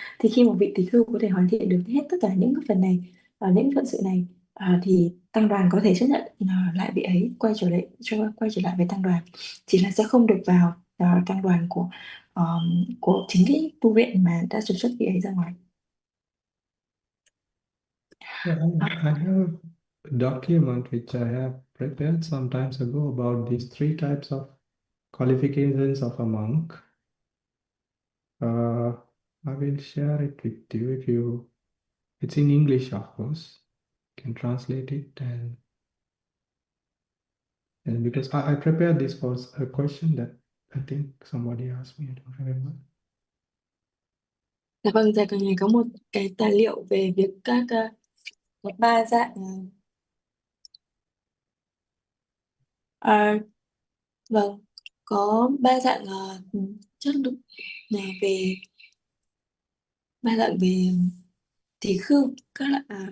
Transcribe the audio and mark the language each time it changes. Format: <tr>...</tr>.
<vi>Thì khi một vị tỳ khưu có thể hoàn thiện được hết tất cả những cái phần này, những phận sự này, thì tăng đoàn có thể chấp nhận lại vị ấy quay trở lại với tăng đoàn, chỉ là sẽ không được vào tăng đoàn của chính cái tu viện mà đã trục xuất vị ấy ra ngoài.</vi> <en>Yeah, I have a document which I have prepared some times ago about these 3 types of qualifications of a monk. I will share it with you if you. It's in English, of course. You can translate it, and because I prepared this for a question that I think somebody asked me. I don't remember.</en> <vi>Dạ vâng, giờ cần có một cái tài liệu về việc có 3 dạng vâng, có 3 dạng chất lượng về 3 dạng về tỷ khưu các loại.</vi>